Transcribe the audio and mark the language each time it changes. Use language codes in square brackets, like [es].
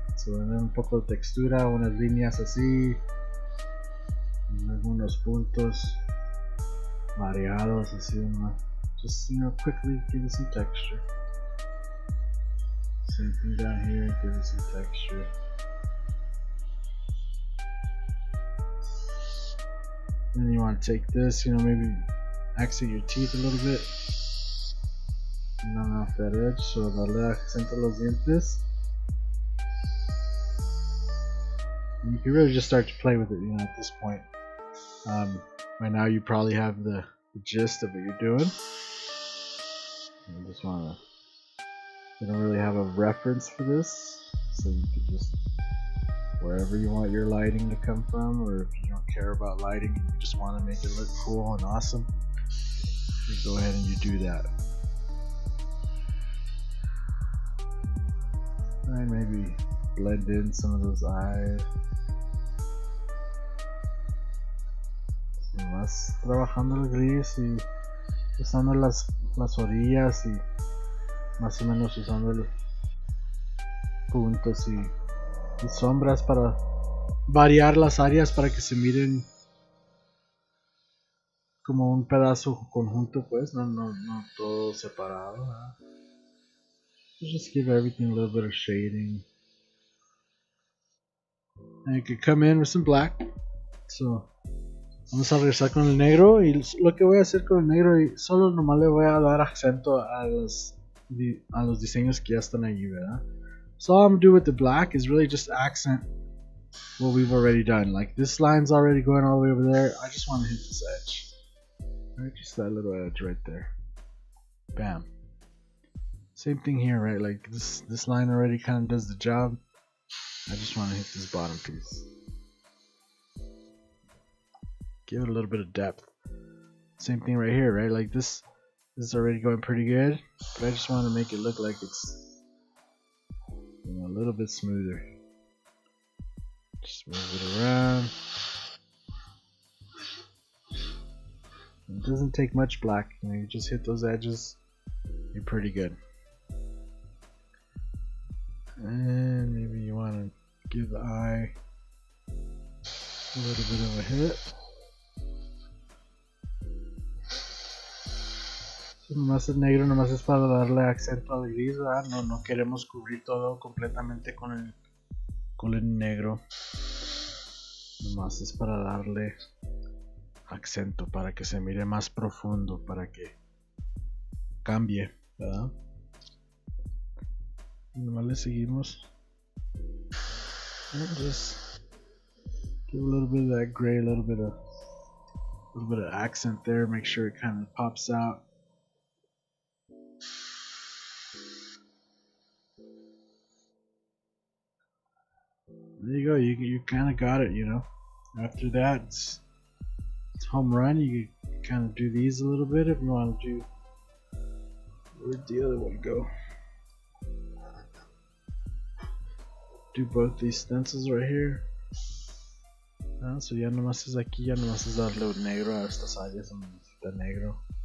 [en] So then [es] un poco de textura, unas líneas así, algunos puntos variados así, [en] just quickly give it some texture. Same thing down here, give it some texture. Then you want to take this, maybe accent your teeth a little bit. Not off that edge, so [es] darle acento a los dientes. [en] And you can really just start to play with it, at this point. Right now you probably have the gist of what you're doing. You just want to, you don't really have a reference for this, so you can just, wherever you want your lighting to come from, or if you don't care about lighting and you just want to make it look cool and awesome, you go ahead and you do that. And maybe blend in some of those eyes. [es] Más trabajando el gris y usando las orillas y más o menos usando los puntos y sombras para variar las áreas para que se miren como un pedazo conjunto, pues no todo separado, ¿verdad? [en] So just give everything a little bit of shading. And you could come in with some black. [es] So vamos a regresar con el negro y lo que voy a hacer con el negro, y solo nomás le voy a dar acento a los diseños que ya están allí, ¿verdad? [en] So all I'm gonna do with the black is really just accent what we've already done. Like this line's already going all the way over there. I just want to hit this edge. Right, just that little edge right there. Bam. Same thing here, right? Like this line already kind of does the job. I just want to hit this bottom piece. Give it a little bit of depth. Same thing right here, right? Like this is already going pretty good, but I just want to make it look like it's a little bit smoother. Just move it around. It doesn't take much black. You just hit those edges, you're pretty good. And maybe you want to give the eye a little bit of a hit. [es] So nomás el negro nomás es para darle acento al gris, ¿verdad? No queremos cubrir todo completamente con el negro. Nomás es para darle acento, para que se mire más profundo, para que cambie, ¿verdad? Nomás le seguimos. [en] And just give a little bit of that gray, a little bit of accent there. Make sure it kind of pops out. There you go. You kind of got it, After that, it's home run. You can kind of do these a little bit if you want to do. Where'd the other one go? Do both these stencils right here. [es] So ya nomás es aquí, ya nomás es darle un negro a estas áreas donde necesita negro.